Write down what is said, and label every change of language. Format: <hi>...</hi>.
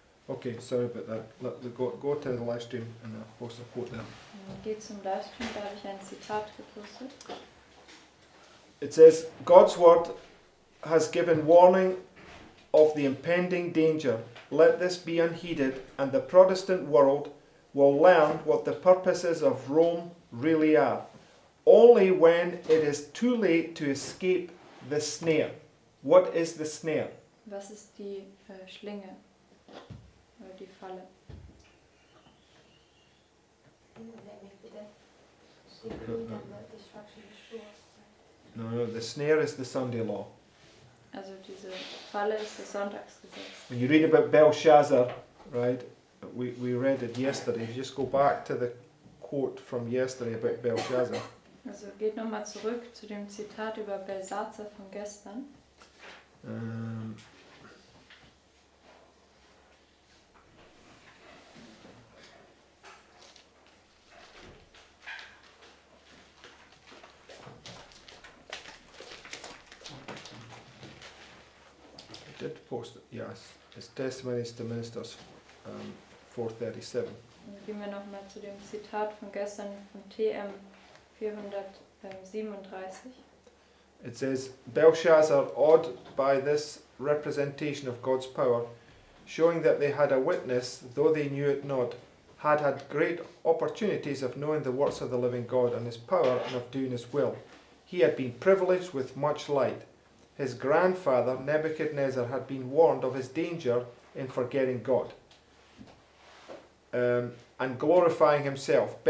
<en>Okay, sorry about that. Go to the live stream and I'll post a quote there.</en> <de>Geht zum Livestream, da habe ich ein Zitat gepostet.</de> <en>It says, God's word has given warning of the impending danger. Let this be unheeded, and the Protestant world will learn what the purposes of Rome really are. Only when it is too late to escape the snare. What is the snare?</en> <de>Was ist die Schlinge? Oder die Falle?</de> <en>No, the snare is the Sunday law.</en> <de>Also diese Falle ist das Sonntagsgesetz.</de> <en>When you read about Belshazzar, right, we read it yesterday. You just go back to the quote from yesterday about Belshazzar.</en> <de>Also geht nochmal zurück zu dem Zitat über Belshazzar von gestern.</de> <en>I did post it, yes. It's Testimonies to Ministers, 437.</en> <de>Dann gehen wir nochmal zu dem Zitat von gestern von TM 437.</de> <en>It says, Belshazzar, awed by this representation of God's power, showing that they had a witness, though they knew it not, had had great opportunities of knowing the works of the living God and his power and of doing his will. He had been privileged with much light. His grandfather, Nebuchadnezzar, had been warned of his danger in forgetting God and glorifying himself.</en>